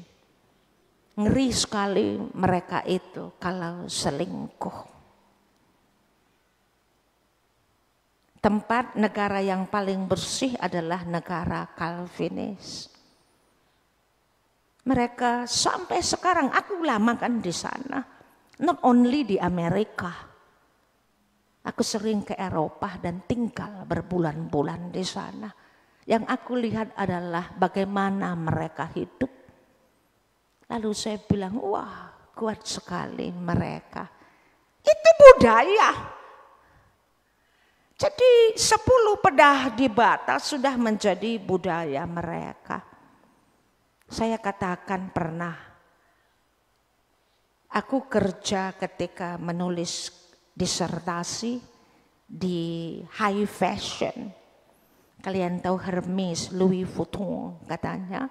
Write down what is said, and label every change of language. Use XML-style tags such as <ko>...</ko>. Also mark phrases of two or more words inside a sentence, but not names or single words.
<id>Ngeri sekali mereka itu kalau selingkuh. Tempat negara yang paling bersih adalah negara Calvinis. Mereka sampai sekarang, aku lama kan di sana.</id> <en>Not only</en> <id>di Amerika. Aku sering ke Eropa dan tinggal berbulan-bulan di sana. Yang aku lihat adalah bagaimana mereka hidup. Lalu saya bilang, wah kuat sekali mereka. Itu budaya. Jadi 10</id> <btx>pedah dibata</btx> <id>sudah menjadi budaya mereka. Saya katakan pernah, aku kerja ketika menulis disertasi di</id> <en>high fashion.</en> <id>Kalian tahu Hermes, Louis Vuitton katanya.</id>